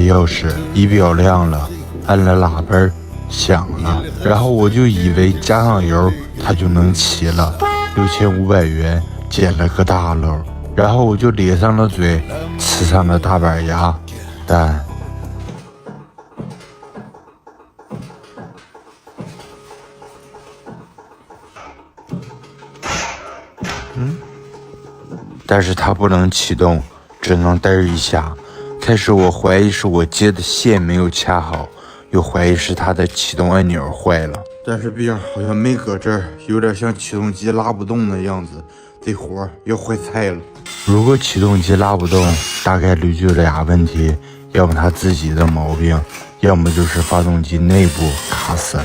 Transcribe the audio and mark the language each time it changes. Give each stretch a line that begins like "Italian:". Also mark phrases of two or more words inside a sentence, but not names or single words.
Chinese: 鑰匙，儀表亮了，按了喇叭響了，然後我就以為加上油它就能騎了。6500元撿了個大漏，然後我就咧上了嘴，吃上了大板牙，但是它不能啟動，只能嘚一下。開始我懷疑是我接的線沒有掐好，又懷疑是它的啟動按鈕壞了。但是邊好像沒擱這兒，有點像啟動機拉不動的樣子，這活要壞菜了。如果啟動機拉不動，大概率就倆問題，要麼它自己的毛病，要麼就是發動機內部卡死了。